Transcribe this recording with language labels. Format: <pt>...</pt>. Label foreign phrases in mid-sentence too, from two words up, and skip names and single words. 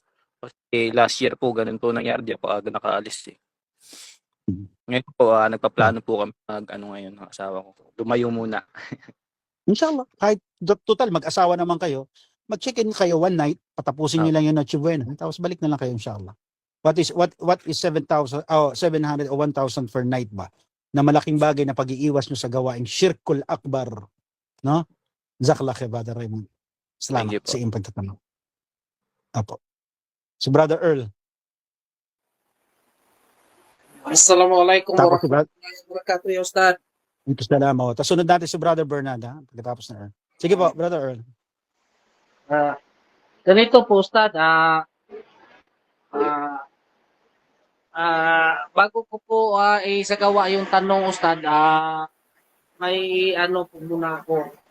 <tl>Kasi last year po, ganun po nangyari. Di ako aga nakaalis eh. Ngayon po, nagpaplano po kami ngayon ng asawa ko. Lumayo muna. Inshallah, kahit total mag-asawa naman kayo, mag-check-in kayo</tl> <en>one night,</en> <tl>patapusin niyo lang yung Noche Buena, tapos balik na lang kayo inshallah.</tl> <en>What is 7,000 700 o 1,000 per night ba?</en> <tl>Na malaking bagay na pag-iiwas nyo sa gawaing</tl> <ar>شرك الأكبر,</ar> <tl>no?</tl> <ar>جزاك الله خير,</ar> <tl>Brother Raymond. Salamat sa iyong pagtatanong. Apo. Si Brother Earl. Assalamualaikum Tapos</tl> <ar>ورحمة الله وبركاته يا أستاذ.</ar> <tl>ito salamat. Tapos sunod natin si Brother Bernard, ha? Pagkatapos na Earl. Sige po, Brother Earl. Ganito po Ustad, bago ko po isagawa yung tanong Ustad, may ano po muna ako.</tl>